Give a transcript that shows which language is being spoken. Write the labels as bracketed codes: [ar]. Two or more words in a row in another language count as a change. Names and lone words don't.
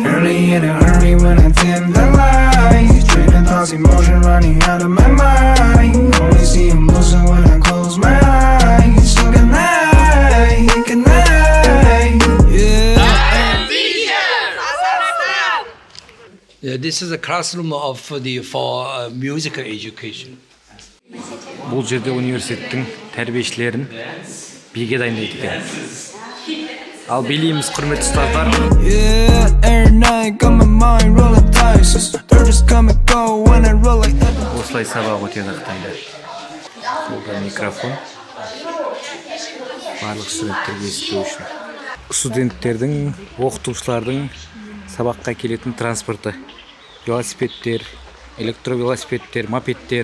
[en] Early in a hurry when I dim the lights, trading thoughts, emotion running out of my mind. Only see them losing when I close my eyes. So good night, good night. Yeah. Yeah, this is a classroom of for musical education. [kk] Бұл жерде университеттің тәрбиешілерін биге дайындайды екен. Ал билейміз, құрметті ұстаздар. [en] Yeah, every night got my mind rolling dice. They're just come and go when I roll like that. [kk] Осылай сабақ өтеді Қытайда. Солда микрофон. Барлық студенттерге есту үшін. Студенттердің, оқытушылардың сабаққа келетін транспорты. Велосипедтер, электровелосипедтер, мопедтер.